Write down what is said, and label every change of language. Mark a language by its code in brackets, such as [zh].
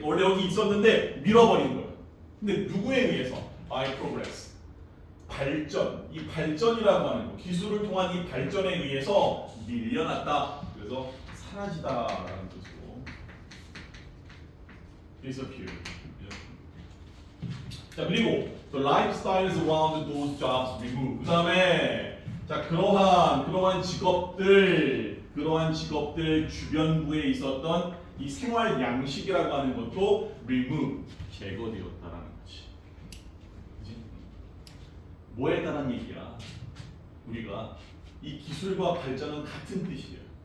[ko] 원래 여기 있었는데 밀어버린 거야. 근데 누구에 의해서? [en] by progress. [ko] 발전, 이 발전이라고 하는 거, 기술을 통한 이 발전에 의해서 밀려났다. 그래서 사라지다라는 뜻으로 disappear. 자, 그리고 [en] the lifestyles around those jobs remove. [ko] 그 다음에 자 그러한 직업들 주변부에 있었던 이 생활 양식이라고 하는 것도 remove, 제거되었다라는 거지. 그치? 뭐에 따른 얘기야? 우리가 이 기술과 발전은 같은 뜻이에요.